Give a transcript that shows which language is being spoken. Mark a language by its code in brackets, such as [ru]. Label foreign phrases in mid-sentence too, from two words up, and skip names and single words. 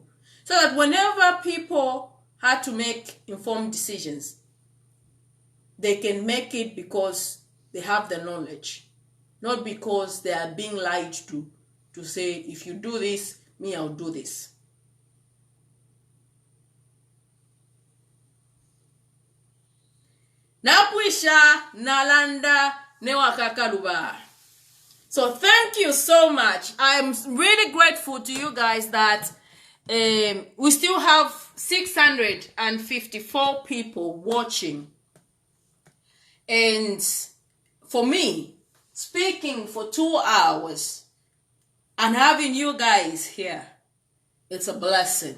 [en] So that whenever people had to make informed decisions, they can make it because they have the knowledge. Not because they are being lied to say, if you do this, me, I'll do this. [bem] Napwisha nalanda newakakaluba. [en] So thank you so much. I'm really grateful to you guys that we still have 654 people watching. And for me, speaking for 2 hours and having you guys here, it's a blessing.